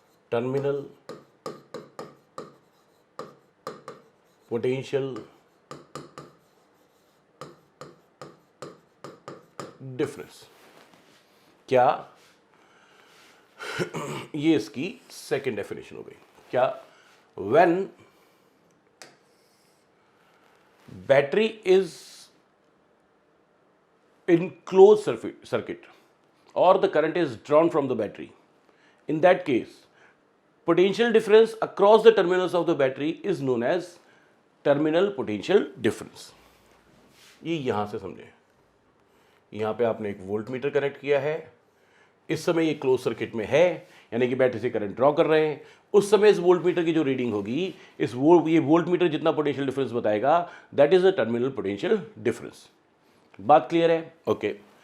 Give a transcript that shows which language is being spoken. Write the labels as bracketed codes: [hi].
[en] terminal potential difference. [hi] क्या? ये इसकी सेकेंड डेफिनेशन हो गई। क्या? [en] When battery is in close circuit or the current is drawn from the battery, in that case potential difference across the terminals of the battery is known as terminal potential difference। [hi] ये यहां से समझे, यहां पे आपने एक volt meter connect किया है, इस समय ये क्लोज सर्किट में है, यानी कि बैटरी से करंट ड्रॉ कर रहे हैं, उस समय इस वोल्ट मीटर की जो रीडिंग होगी, ये वोल्ट मीटर जितना पोटेंशियल डिफरेंस बताएगा, [en] That is the terminal potential difference. [hi] बात क्लियर है? ओके।